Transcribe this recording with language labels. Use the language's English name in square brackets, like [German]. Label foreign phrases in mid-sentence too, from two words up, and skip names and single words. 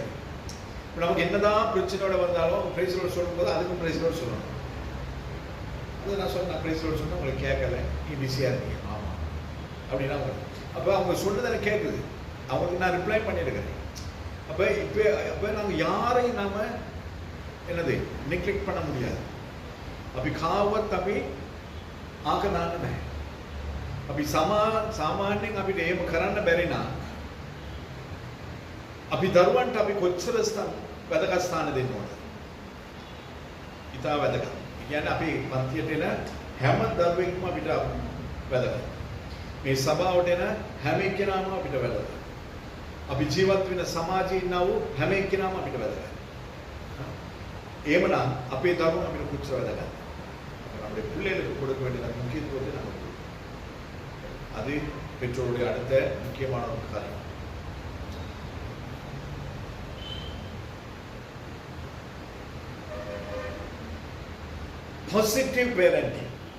[Tamil] இப்போ நமக்கு என்னதான் பிரச்சனையோட வந்தாலும் [English] Praise Lord [Tamil] சொல்லும்போது அதுக்கும் [English] Praise Lord [Tamil] சொல்லணும். அது நான் சொன்னேன், [English] Praise Lord [Tamil] சொன்னேன், உங்களுக்கு கேட்கல, நீ பிஸியாக இருக்கீங்க. ஆமாம் அப்படின்னா அப்போ அவங்க சொன்னது எனக்கு கேட்குது, அவங்களுக்கு நான் ரிப்ளை பண்ணியிருக்கிறேன். அப்போ நாங்கள் யாரையும் நாம் என்னது நெக்லெக்ட் பண்ண முடியாது. [Sinhala] අපි කාවවත් අපි ආක දාන්න බෑ. අපි සාමාන්‍යයෙන් අපිට එහෙම කරන්න බැරි නම් අපි දරුවන්ට අපි කොච්චර වැදගත් ස්ථාන දෙන්න ඕනද? ඉතා වැදගත්. ඒ කියන්නේ අපි පන්තියට එන හැම දරුවෙක්ම අපිට වැදගත්. මේ සභාවට එන හැම එක්කෙනාම අපිට වැදගත්. අපි ජීවත් වෙන සමාජයේ ඉන්නා වූ හැම එක්කෙනාම අපිට වැදගත්. එහෙමනම් අපේ දරුවෝ අපිට කොච්චර වැදගත්? [Tamil] நம்முடைய பிள்ளைகளுக்கு கொடுக்க வேண்டிய முக்கியத்துவத்தை நம்ம கொடுக்கணும். அது பெற்றோருடைய அடுத்த முக்கியமான ஒரு காரியம். [English] Positive parenting.